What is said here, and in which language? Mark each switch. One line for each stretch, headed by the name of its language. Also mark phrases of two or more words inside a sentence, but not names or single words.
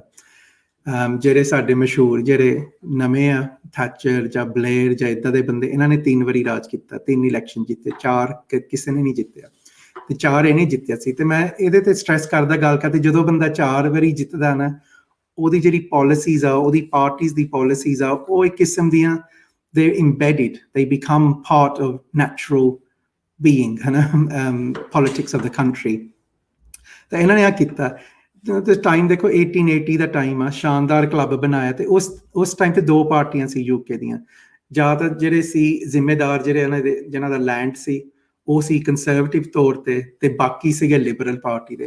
Punjabi: ਜਿਹੜੇ ਸਾਡੇ ਮਸ਼ਹੂਰ ਜਿਹੜੇ ਨਵੇਂ ਆ, ਥੈਚਰ ਜਾਂ ਬਲੇਅਰ ਜਾਂ ਇੱਦਾਂ ਦੇ ਬੰਦੇ, ਇਹਨਾਂ ਨੇ 3 ਵਾਰੀ ਰਾਜ ਕੀਤਾ, 3 ਇਲੈਕਸ਼ਨ ਜਿੱਤੇ, 4 ਕਿਸੇ ਨੇ ਨਹੀਂ ਜਿੱਤਿਆ, ਤੇ 4 ਇਹਨੇ ਜਿੱਤਿਆ ਸੀ। ਤੇ ਮੈਂ ਇਹਦੇ ਤੇ ਸਟ੍ਰੈਸ ਕਰਦਾ ਗੱਲ ਕਰਦੇ, ਜਦੋਂ ਬੰਦਾ 4 ਵਾਰੀ ਜਿੱਤਦਾ ਨਾ, ਉਹਦੀ ਜਿਹੜੀ ਪਾਲਿਸੀਜ਼ ਆ, ਉਹਦੀ ਪਾਰਟੀਜ਼ ਦੀ ਪਾਲਿਸੀਜ਼ ਆ, ਉਹ ਇੱਕ ਕਿਸਮ ਦੀਆਂ
English: they're embedded, they become part of natural being,
Punjabi: ਹੈ ਨਾ,
English: politics of the country।
Punjabi: ਤਾਂ ਇਹਨਾਂ ਨੇ ਆ ਕੀਤਾ। ਤੇ ਟਾਈਮ ਦੇਖੋ 1880 ਦਾ ਟਾਈਮ ਆ, ਸ਼ਾਨਦਾਰ ਕਲੱਬ ਬਣਾਇਆ। ਤੇ ਉਸ ਟਾਈਮ ਤੇ 2 ਪਾਰਟੀਆਂ ਸੀ ਯੂਕੇ ਦੀਆਂ। ਜਾਂ ਤਾਂ ਜਿਹੜੇ ਸੀ ਜ਼ਿੰਮੇਦਾਰ, ਜਿਹੜੇ ਇਹਨਾਂ ਦੇ ਜਿਹਨਾਂ ਦਾ ਲੈਂਡ ਸੀ, ਉਹ ਸੀ ਕੰਜ਼ਰਵੇਟਿਵ ਤੌਰ ਤੇ ਬਾਕੀ ਸੀਗੇ ਲਿਬਰਲ ਪਾਰਟੀ ਦੇ।